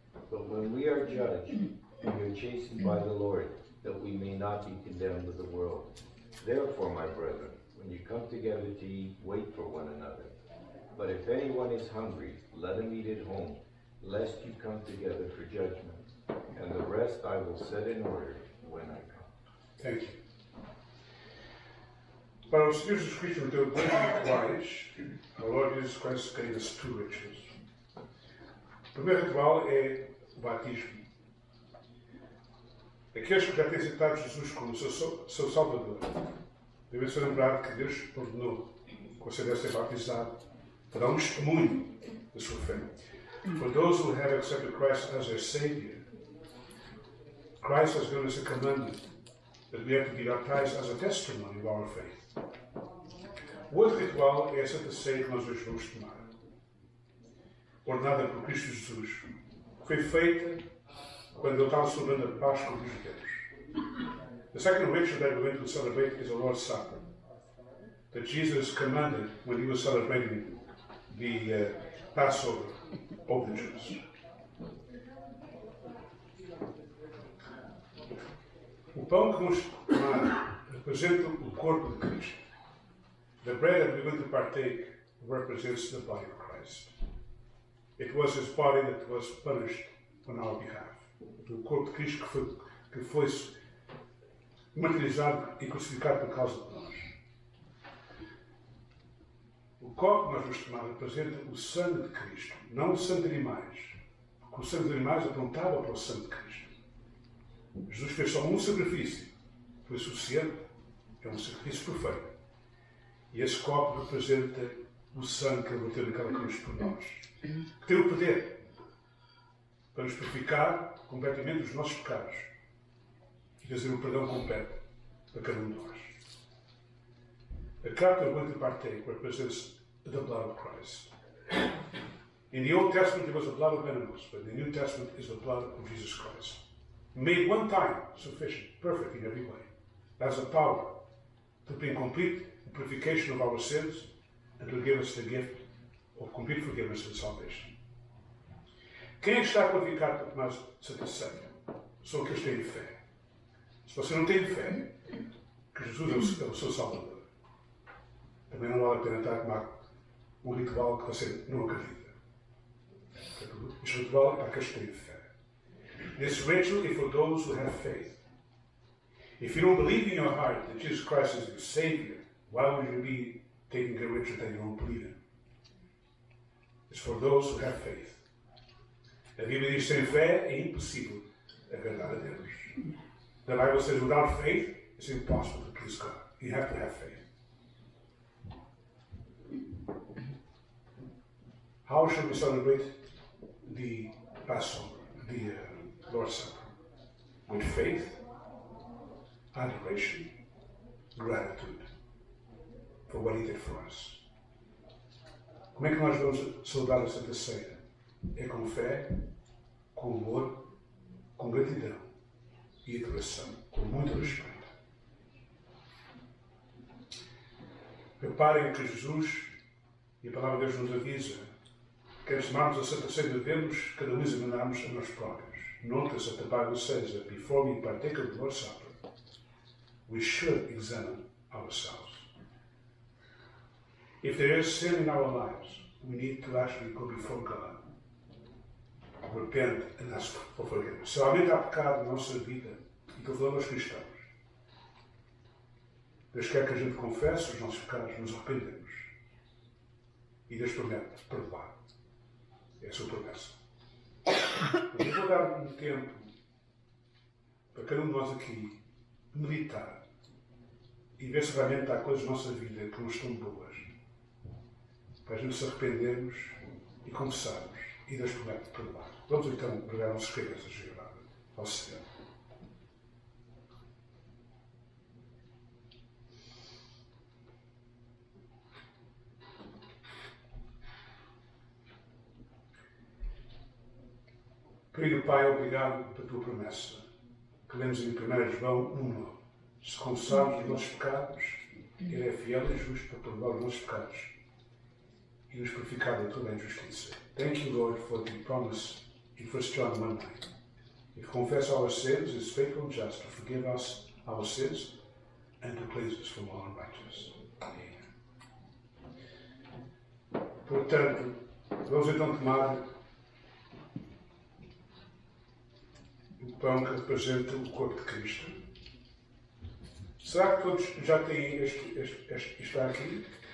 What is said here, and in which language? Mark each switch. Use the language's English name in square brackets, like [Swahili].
[English] But when we are judged, we are chastened by the Lord, that we may not be condemned with the world. Therefore, my brethren, when you come together to eat, wait for one another. But if anyone is hungry, let him eat at home, lest you come together for judgment. And the rest I will set in order when I come. Thank you. [Portuguese] Para o Senhor Jesus Cristo deu dois rituais. [English] Our Lord Jesus Christ gave us two rituals. [Portuguese] O primeiro ritual é o batismo. Aqueles que já têm aceitado Jesus como seu Salvador devem se lembrar que Deus ordenou que você deve ser batizado para dar testemunho da sua fé. [English] For those who have accepted Christ as their Savior, Christ has given us a commandment that we have to be baptized as a testimony of our faith. [Portuguese] O outro ritual é a Santa Ceia que nós hoje vamos tomar, ordenada por Cristo Jesus, que foi feita quando ele estava celebrando a Páscoa dos judeus. [English] The second ritual that we're going to celebrate is the Lord's Supper, that Jesus commanded when he was celebrating the Passover of the Jews. [Portuguese] O pão que vamos tomar representa o corpo de Cristo. [English] The bread that we're going to partake represents the body of Christ. It was his body that was punished on our behalf. [Portuguese] O corpo de Cristo que foi martirizado e crucificado por causa de nós. O copo que nós vamos tomar representa o sangue de Cristo, não o sangue de animais. Porque o sangue de animais apontava para o sangue de Cristo. Jesus fez só um sacrifício, foi suficiente, é um sacrifício perfeito. E esse copo representa o sangue que ele bateu naquela cruz por nós, que tem o poder para nos purificar completamente dos nossos pecados e trazer um perdão completo para cada um de nós. [English] The cup that we're going to partake represents the blood of Christ. In the Old Testament it was the blood of animals, but in the New Testament is the blood of Jesus Christ. Made one time sufficient, perfect in every way. That's the power to bring complete purification of our sins and to give us the gift of complete forgiveness and salvation. [Portuguese] Quem é que está qualificado para tomar Santa Ceia? São aqueles que têm fé. Se você não tem fé, que Jesus é o seu Salvador, também não vale a pena estar a tomar um ritual que você não acredita. Este ritual é para quem tem fé. [English] This ritual is for those who have faith. If you don't believe in your heart that Jesus Christ is your Savior, why would you be taking a ritual that you don't believe in? It's for those who have faith. [Portuguese] A Bíblia diz que sem fé é impossível agradar a Deus. [English] The Bible says without faith, it's impossible to please God. You have to have faith. How should we celebrate the Passover, the Lord's Supper? With faith, adoration, gratitude for what He did for us. [Portuguese] Como é que nós vamos celebrar a Santa Ceia? É com fé, com amor, com gratidão e adoração, com muito respeito. Reparem que Jesus, e a palavra de Deus nos avisa, que antes de tomarmos a Santa Ceia devemos cada um examinar-nos a nós próprios. [English] Notice that the Bible says that before we partake of the Lord's Supper, we should examine ourselves. If there is sin in our lives, we need to actually go before God, repent and ask for forgiveness. [Portuguese] Se realmente há pecado na nossa vida, e estou falando aos cristãos, Deus quer que a gente confesse os nossos pecados, nos arrependemos. E Deus promete perdoar. É a sua promessa. Mas eu vou dar um tempo para cada um de nós aqui meditar e ver se realmente há coisas na nossa vida que não estão boas. Para a gente se arrependermos e confessarmos. E Deus promete perdoar. Vamos então pregar nossas cabeças ao Senhor. Querido Pai, obrigado pela tua promessa, que lemos em 1 João 1:9. Se confessarmos os nossos pecados, Ele é fiel e justo para perdoar os nossos pecados e nos purificar de toda a injustiça. [English] Thank you, Lord, for the promise in 1 John 1:9. If we confess our sins, He is faithful and just to forgive us our sins and to cleanse us from all unrighteousness. Amen. [Portuguese] Portanto, vamos então tomar o pão que representa o corpo de Cristo. Será que todos já têm este está aqui?